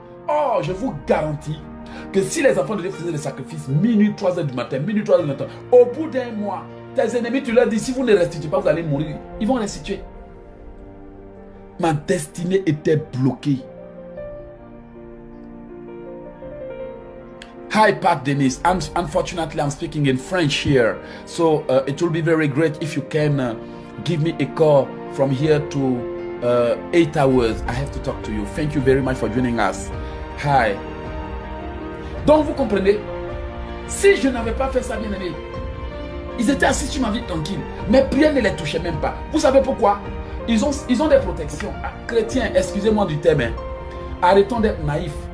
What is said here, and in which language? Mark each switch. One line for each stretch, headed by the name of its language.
French: Oh, je vous garantis que si les enfants de Dieu faisaient des sacrifices, minuit, 3 heures du matin, minuit, 3 heures du matin, au bout d'un mois, tes ennemis, tu leur dis, si vous ne restituez pas, vous allez mourir. Ils vont restituer. Ma destinée était bloquée.
English: Hi, Pat Dennis. Unfortunately, I'm speaking in French here. So it will be very great if you can give me a call from here to 8 hours. I have to talk to you. Thank you very much for joining us. Hi.
French: Donc, vous comprenez? Si je n'avais pas fait ça, bien aimé, ils étaient assis sur ma vie tranquille. Mes prières ne les touchaient même pas. Vous savez pourquoi? Ils ont des protections. Ah, chrétiens, excusez-moi du terme. Arrêtons d'être naïfs.